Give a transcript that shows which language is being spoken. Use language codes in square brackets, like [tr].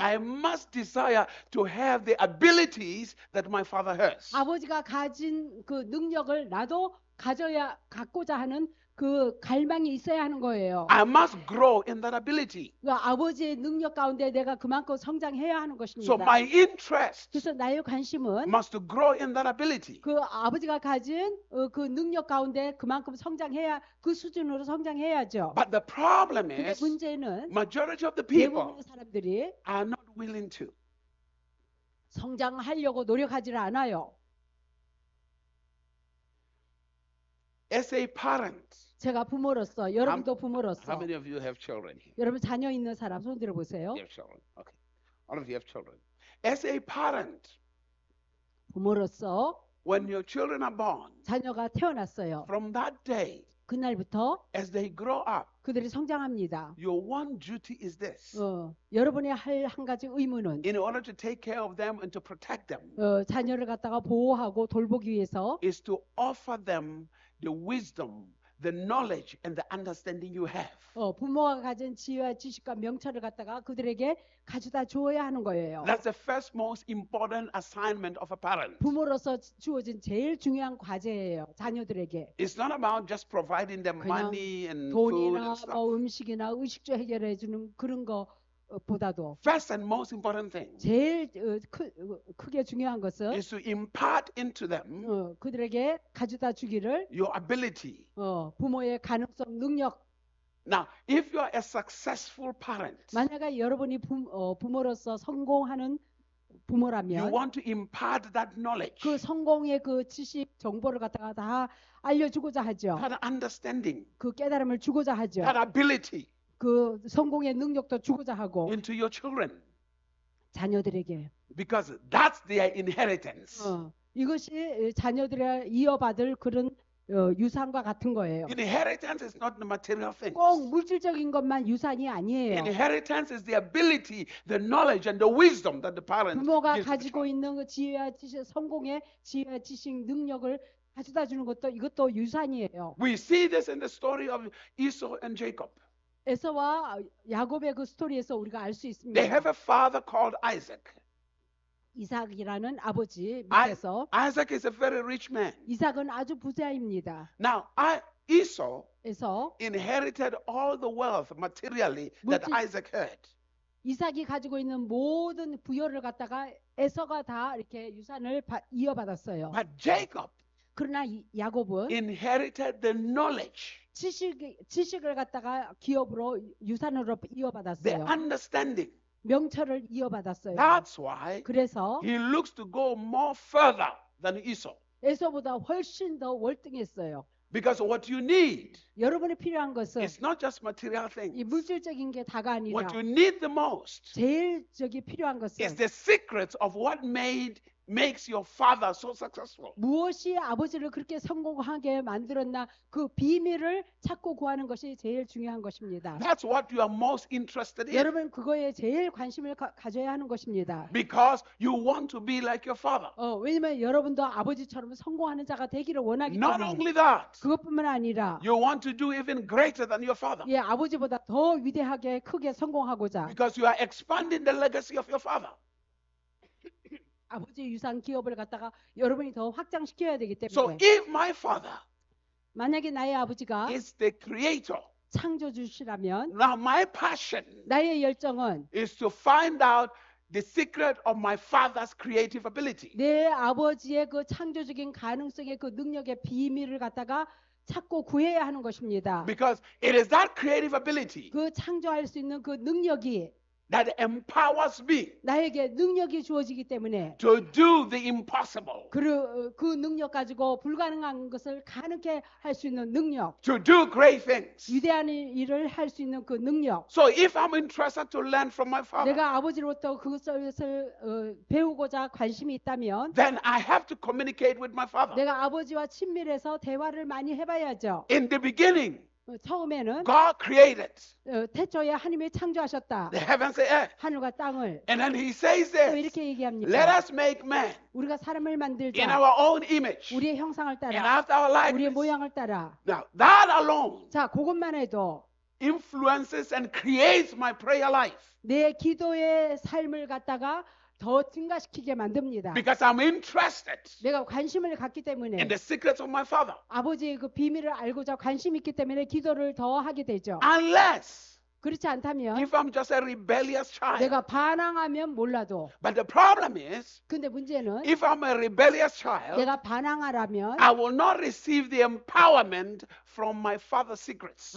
[en] I must desire to have the abilities that my father has. [ko] 아버지가 가진 그 능력을 나도 갖고자 하는 그 갈망이 있어야 하는 거예요. [en] I must grow in that ability. [ko] 그러니까 아버지의 능력 가운데 내가 그만큼 성장해야 하는 [en] So [ko] 것입니다. [en] my interest [ko] 그래서 나의 관심은 [en] must grow in that ability. [ko] 그 아버지가 가진 그 능력 가운데 그만큼 성장해야 그 수준으로 성장해야죠. [en] But the problem [ko] 근데 [en] is, [ko] 문제는 [en] majority of the people [ko] 대부분의 사람들이 [en] are not willing to. [ko] 성장하려고 노력하지 않아요. [en] As a parent, [ko] 제가 부모로서 여러분도 부모로서 [en] how many of you have children here? [ko] 여러분 자녀 있는 사람 손 들어 보세요. [en] You have children. Okay. All of you have children. As a parent, [ko] 부모로서 [en] when your children are born, [ko] 자녀가 태어났어요. [en] from that day, [ko] 그날부터 [en] as they grow up, [ko] 그들이 성장합니다. [en] your one duty is this. [ko] 여러분이 할 한 가지 의무는 [en] In order to take care of them and to protect them, [ko] 자녀를 갖다가 보호하고 돌보기 위해서 [en] is to offer them the wisdom, the knowledge, and the understanding you have. [ko] 부모가 가진 지혜와 지식과 명철을 갖다가 그들에게 가져다 주어야 하는 거예요. [en] That's the first most important assignment of a parent. [ko] 부모로서 주어진 제일 중요한 과제예요. 자녀들에게. [en] It's not about just providing them [ko] 그냥 [en] money and food [ko] 돈이나 [en] and stuff. [ko] 뭐 음식이나 의식주 해결해 주는 그런 거보다도 [en] First and most important thing [ko] 제일 크게 중요한 것은 [en] is to impart into them [ko] 그들에게 가져다 주기를 [en] your ability. [ko] 부모의 가능성, 능력. [en] Now, if you are a successful parent, [ko] 만약에 여러분이 부모로서 성공하는 [en] you [ko] 부모라면 [en] want to impart that knowledge, [ko] 그 성공의 그 지식, 정보를 갖다가 다 알려주고자 하죠. [en] that understanding, [ko] 그 깨달음을 주고자 하죠. [en] that ability [ko] 그 성공의 능력도 주고자 하고 [en] into your children, [ko] 자녀들에게. [en] because that's their inheritance. [ko] 이것이 자녀들의 이어받을 그런 유산과 같은 거예요. [en] Inheritance is not the material things. [ko] 꼭 물질적인 것만 유산이 아니에요. [en] Inheritance is the ability, the knowledge, and the wisdom that the parent [ko] 부모가 [en] gives to the [ko] 가지고 [en] child. [ko] 있는 그 지혜와 지식, 성공의 지혜와 지식, 능력을 가져다 주는 것도 이것도 유산이에요. [en] We see this in the story of Esau and Jacob. [ko] 에서와 야곱의 그 스토리에서 우리가 알 수 [en] They [ko] 있습니다. [en] have a father called Isaac. [ko] 이삭이라는 아버지 밑에서 [en] Isaac is a very rich man. [ko] 이삭은 아주 부자입니다. [en] Now, Esau [ko] 에서 [en] inherited all the wealth materially that [ko] 물질- [en] Isaac had. [ko] 이삭이 가지고 있는 모든 부여를 갖다가 에서가 다 이렇게 유산을 이어받았어요. [en] But Jacob [ko] 그러나 야곱은 [en] inherited the knowledge, [ko] 지식을 갖다가 기업으로 유산으로 [en] the [ko] 이어받았어요. [en] understanding. [ko] 명철을 이어받았어요. [en] That's why [ko] 그래서 [en] he looks to go more further than Esau. [ko] 에서보다 훨씬 더 월등했어요. [en] Because what you need [ko] 여러분이 필요한 것은 [en] is not just material [ko] 이 [en] things. [ko] 물질적인 게 다가 아니라 [en] What you need the most [ko] 제일 필요한 [en] is [ko] 것은 [en] the secrets of what makes your father so successful. [ko] 무엇이 아버지를 그렇게 성공하게 만들었나 그 비밀을 찾고 구하는 것이 제일 중요한 것입니다. [en] That's what you are most interested in. [ko] 여러분 그거에 제일 관심을 가져야 하는 것입니다. [en] Because you want to be like your father. [ko] 왜냐면 여러분도 아버지처럼 성공하는 자가 되기를 원하기 [en] Not [ko] 때문에 [en] only that, [ko] 그것뿐만 아니라 [en] you want to do even greater than your father. [ko] 예, 아버지보다 더 위대하게 크게 성공하고자 [en] Because you are expanding the legacy of your father. [ko] 아버지 유산 기업을 갖다가 여러분이 더 확장시켜야 되기 [en] So [ko] 때문에 [en] if my father [ko] 만약에 나의 아버지가 [en] is the creator, [ko] 창조주시라면 [en] now my passion [ko] 나의 열정은 [en] is to find out the secret of my father's creative ability. [ko] 내 아버지의 그 창조적인 가능성의 그 능력의 비밀을 갖다가 찾고 구해야 하는 것입니다. [en] Because it is that creative ability [ko] 그 창조할 수 있는 그 능력이 [en] that empowers me [ko] 나에게 능력이 주어지기 때문에 [en] to do the impossible, [ko] 그 능력 가지고 불가능한 것을 가능케 할 수 있는 능력, [en] to do great things. [ko] 위대한 일을 할 수 있는 그 능력. [en] So if I'm interested to learn from my father, [ko] 내가 아버지로부터 그것을 배우고자 관심이 있다면 [en] then I have to communicate with my father. [ko] 내가 아버지와 친밀해서 대화를 많이 해봐야죠. [en] In the beginning, [ko] 처음에는 [en] God created [ko] 태초에 하나님이 창조하셨다. [en] the heavens and earth. [ko] 하늘과 땅을. [en] And then he says [ko] 또 [en] this, [ko] 이렇게 얘기합니다. [en] let us make man [ko] 우리가 사람을 [en] in [ko] 만들자. [en] our own image [ko] 우리의 형상을 [en] and [ko] 따라. [en] after our [ko] 우리의 [en] likeness. [ko] 모양을 따라. [en] Now that alone [ko] 자, 그것만 해도 [en] influences and creates my prayer life. [ko] 내 기도의 삶을 갖다가 더 증가시키게 만듭니다. [en] Because I'm interested [ko] 내가 관심을 갖기 때문에 [en] in the secrets of my father. [ko] 아버지의 그 비밀을 알고자 관심 있기 때문에 기도를 더 하게 되죠. [en] Unless [ko] 그렇지 않다면 [en] if I'm just a rebellious child. [ko] 내가 반항하면 몰라도 [en] But the problem is, [ko] 근데 문제는 [en] if I'm a rebellious child, [ko] 내가 반항하라면 [en] I will not receive the empowerment from my father's secrets.